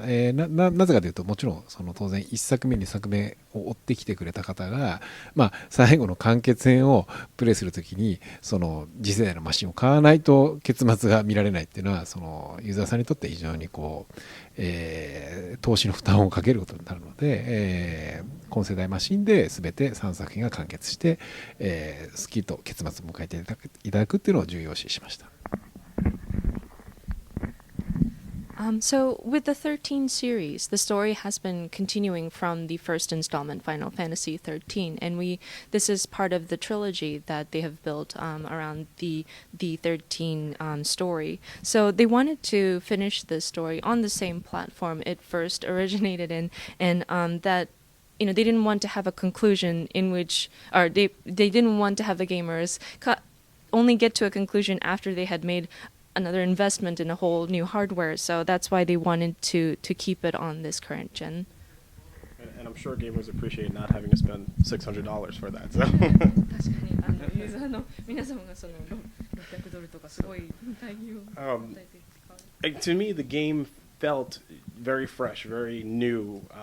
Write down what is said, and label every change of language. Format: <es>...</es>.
<ja>なぜかというと、もちろんその当然1作目2作目を追ってきてくれた方が、最後の完結編をプレイするときにその次世代のマシンを買わないと結末が見られないっていうのは、そのユーザーさんにとって非常にこう投資の負担をかけることになるので、今世代マシンで全て3作品が完結して、スキッと結末を迎えていただくっていうのを重要視しました。</ja> <en>So with the 13 series, the story has been continuing from the first installment, Final Fantasy XIII, and this is part of the trilogy that they have built around the 13 story. So they wanted to finish this story on the same platform it first originated in, and that they didn't want to have a conclusion in which, or they didn't want to have the gamers only get to a conclusion after they had made another investment in a whole new hardware, so that's why they wanted to keep it on this current gen. And I'm sure gamers appreciate not having to spend $600 for that. So.</en> <ja>確かにユーザーの皆様がその$600とかすごい待遇を与えて使う。</ja> <en>To me, the game felt very fresh, very new.</en>